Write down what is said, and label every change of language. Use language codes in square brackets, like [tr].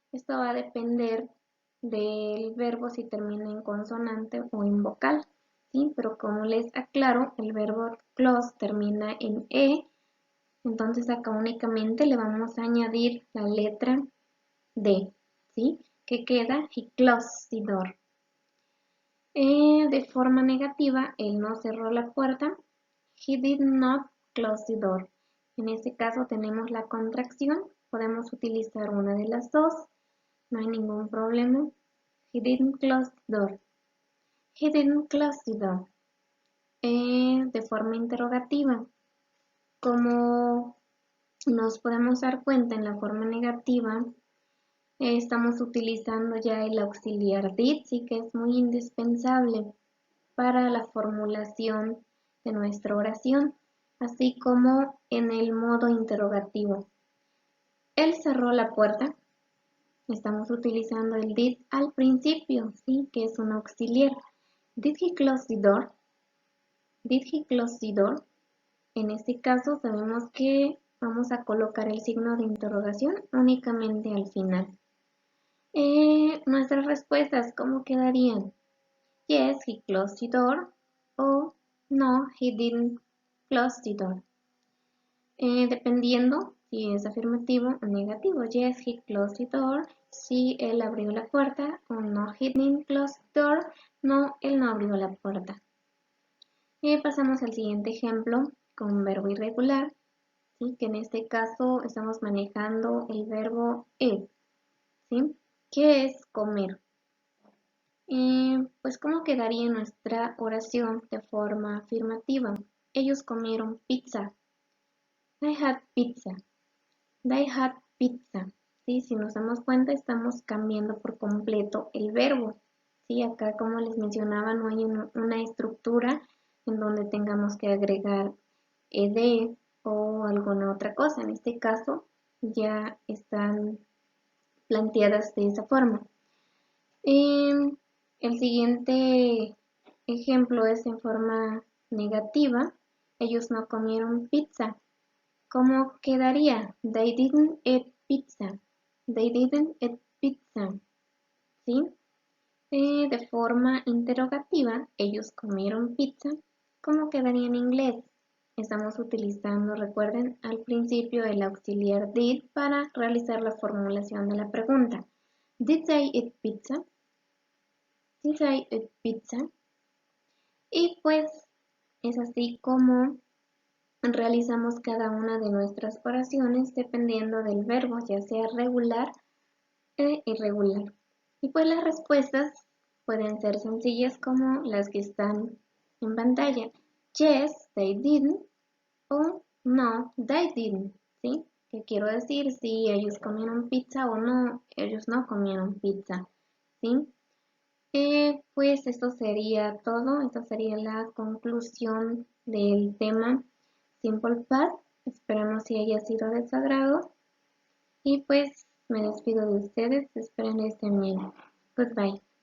[es] Esto va a depender del verbo si termina en consonante o en vocal, ¿sí? Pero como les aclaro, el verbo close termina en e, entonces acá únicamente le vamos a añadir la letra D, ¿sí? Que queda [en] he closed the door. [es] De forma negativa, él no cerró la puerta. [en] He did not close the door. [es] En este caso tenemos la contracción. Podemos utilizar una de las dos. No hay ningún problema. [en] He didn't close the door. He didn't close the door. [es] De forma interrogativa. Como nos podemos dar cuenta en la forma negativa, estamos utilizando ya el auxiliar did, sí que es muy indispensable para la formulación de nuestra oración, así como en el modo interrogativo. Él cerró la puerta. Estamos utilizando el did al principio, sí, que es un auxiliar. [en] Did he close the door? Did he close the door? [es] En este caso sabemos que vamos a colocar el signo de interrogación únicamente al final. Nuestras respuestas, ¿cómo quedarían? [en] Yes, he closed the door. O no, he didn't close the door. [es] Dependiendo si es afirmativo o negativo. [en] Yes, he closed the door. [es] Si él abrió la puerta. [en] O no, he didn't close the door. [es] No, él no abrió la puerta. Pasamos al siguiente ejemplo con verbo irregular. ¿Sí? Que en este caso estamos manejando el verbo eat. ¿Sí? ¿Qué es comer? Pues ¿cómo quedaría nuestra oración de forma afirmativa? Ellos comieron pizza. [en] They had pizza. They had pizza. ¿Sí? [es] Si nos damos cuenta, estamos cambiando por completo el verbo. ¿Sí? Acá, como les mencionaba, no hay una estructura en donde tengamos que agregar ed o alguna otra cosa. En este caso, ya están planteadas de esa forma. El siguiente ejemplo es en forma negativa. Ellos no comieron pizza. ¿Cómo quedaría? [en] They didn't eat pizza. They didn't eat pizza. ¿Sí? [es] De forma interrogativa, ellos comieron pizza. ¿Cómo quedaría en inglés? Estamos utilizando, recuerden, al principio el auxiliar did para realizar la formulación de la pregunta. [en] Did they eat pizza? Did they eat pizza? [es] Y pues es así como realizamos cada una de nuestras oraciones dependiendo del verbo, ya sea regular e irregular. Y pues las respuestas pueden ser sencillas como las que están en pantalla. [en] Yes, they didn't o no, they didn't, ¿sí? [es] ¿Qué quiero decir? Si ellos comieron pizza o no, ellos no comieron pizza, ¿sí? Pues esto sería todo, esta sería la conclusión del tema Simple Past. Esperamos si haya sido de su agrado y pues me despido de ustedes, espero estén bien. Goodbye.